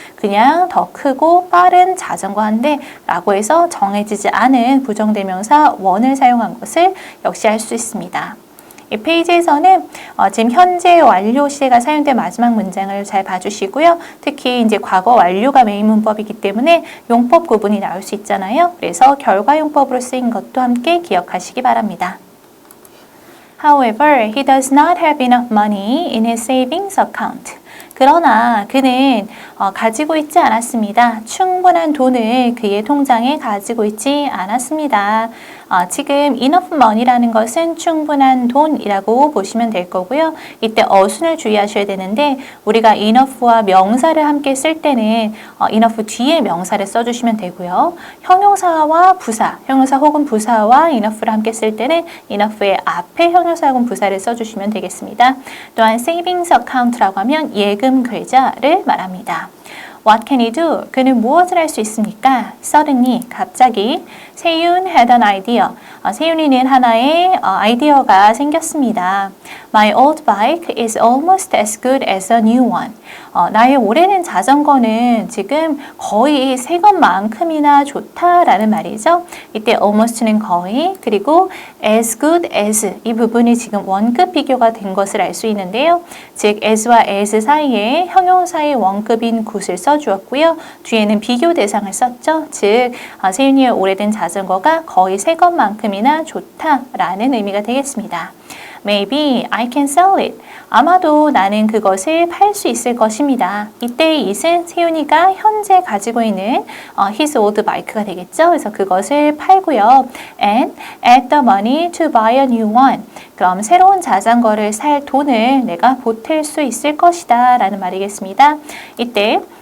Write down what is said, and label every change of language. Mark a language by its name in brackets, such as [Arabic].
[Korean] 그냥 더 크고 빠른 자전거 한 대라고 해서 정해지지 않은 부정대명사 원을 사용한 것을 역시 알 수 있습니다. 이 페이지에서는 지금 현재 완료 시제가 사용된 마지막 문장을 잘 봐주시고요. 특히 이제 과거 완료가 메인 문법이기 때문에 용법 구분이 나올 수 있잖아요. 그래서 결과 용법으로 쓰인 것도 함께 기억하시기 바랍니다. [English] However, he does not have enough money in his savings account. [Korean] 그러나 그는 가지고 있지 않았습니다. 충분한 돈을 그의 통장에 가지고 있지 않았습니다. 지금 enough money라는 것은 충분한 돈이라고 보시면 될 거고요. 이때 어순을 주의하셔야 되는데 우리가 enough와 명사를 함께 쓸 때는 enough 뒤에 명사를 써주시면 되고요. 형용사와 부사, 형용사 혹은 부사와 enough를 함께 쓸 때는 enough의 앞에 형용사 혹은 부사를 써주시면 되겠습니다. 또한 savings account라고 하면 예금 계좌를 말합니다. [English] What can he do? [Korean] 그는 무엇을 할 수 있습니까? [English] Suddenly, [Korean] 갑자기 [English] 세윤 had an idea. [Korean] 세윤이는 하나의 아이디어가 생겼습니다. [English] My old bike is almost as good as a new one. [Korean] 나의 오래된 자전거는 지금 거의 새 것만큼이나 좋다라는 말이죠. 이때 almost는 거의 그리고 as good as 이 부분이 지금 원급 비교가 된 것을 알 수 있는데요. 즉 as와 as 사이에 형용사의 원급인 good을 써주었고요. 뒤에는 비교 대상을 썼죠. 즉 세윤이의 오래된 자전거가 거의 새 것만큼이나 좋다라는 의미가 되겠습니다. [English] Maybe I can sell it. [Korean] 아마도 나는 그것을 팔 수 있을 것입니다. 이때의 it은 세윤이가 현재 가지고 있는 [English] his old bike [Korean] 가 되겠죠. 그래서 그것을 팔고요. [English] And add the money to buy a new one. [Korean] 그럼 새로운 자전거를 살 돈을 내가 보탤 수 있을 것이다 라는 말이겠습니다. 이때